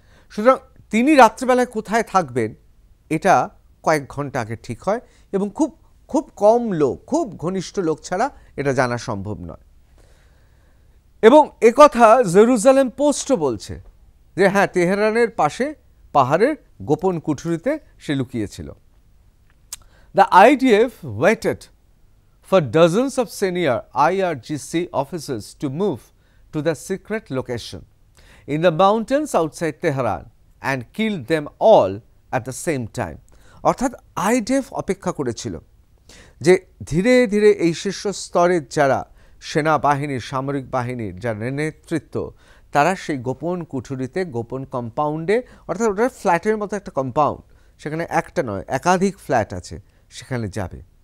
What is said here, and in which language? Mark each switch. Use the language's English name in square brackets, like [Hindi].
[Bangla] সুতরাং তিনি রাত্রিবেলায় কোথায় থাকবেন এটা কয়েক ঘন্টা আগে ঠিক হয়, এবং খুব খুব কম লোক, খুব ঘনিষ্ঠ লোক ছাড়া এটা জানা সম্ভব নয়। এবং একথা জেরুজালেম পোস্টও বলছে যে হ্যাঁ, তেহরানের পাশে পাহাড়ের গোপন কুঠুরিতে সে লুকিয়েছিল। [English] The IDF waited for dozens of senior IRGC officers to move to the secret location in the mountains outside Tehran and kill them all at the same time. [Bangla] অর্থাৎ আইডিএফ অপেক্ষা করেছিল যে ধীরে ধীরে এই শীর্ষ স্তরের যারা সেনাবাহিনীর, সামরিক বাহিনীর যারা নেতৃত্ব, তারা সেই গোপন কুঠুরিতে, গোপন কম্পাউন্ডে, অর্থাৎ ওটা ফ্ল্যাটের মতো একটা কম্পাউন্ড, সেখানে একটা নয় একাধিক ফ্ল্যাট আছে, সেখানে যাবে।